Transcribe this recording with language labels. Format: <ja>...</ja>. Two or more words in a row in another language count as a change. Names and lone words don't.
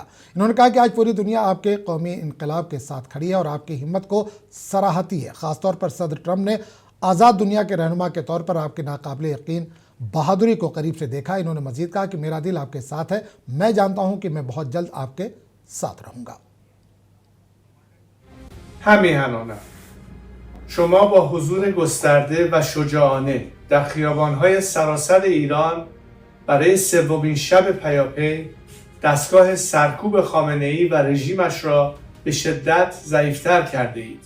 <ur>انہوں نے کہا کہ آج پوری دنیا آپ کے قومی انقلاب کے ساتھ کھڑی ہے اور آپ کی ہمت کو سراہتی ہے. خاص طور پر صدر ٹرمپ نے آزاد دنیا کے رہنما کے طور پر آپ کے ناقابلِ یقین بہادری کو قریب سے دیکھا. انہوں نے مزید کہا کہ میرا دل آپ کے ساتھ ہے، میں جانتا ہوں کہ میں بہت جلد آپ کے ساتھ رہوں گا.</ur> <fa>همیهنانم شما با حضور گسترده و شجاعانه در خیابان‌های سراسر ایران برای سومین شب پیاپی دستگاه سرکوب خامنه‌ای و رژیمش را به شدت ضعیف‌تر کرده اید.</fa>